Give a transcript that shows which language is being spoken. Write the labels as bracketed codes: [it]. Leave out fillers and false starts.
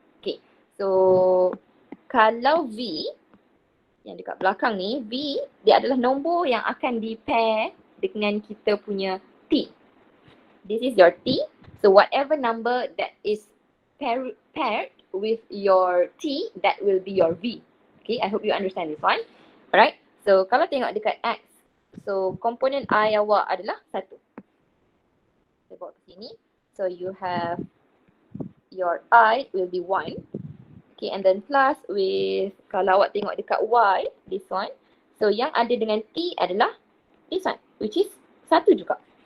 [ms] Okay, so kalau V yang dekat belakang ni, V dia adalah nombor yang akan di-pair dengan kita punya T. [en] This is your T. So whatever number that is paired with your T, that will be your V. Okay, I hope you understand this one. Alright, [ms] so kalau tengok dekat X, so komponen I awak adalah 1. Saya bawa ke sini. [en] So you have your I will be 1. Okay, and then plus with, [ms] kalau awak tengok dekat [en] Y, this one. [ms] So yang ada dengan T adalah [en] this one, which is [ms] 1 juga.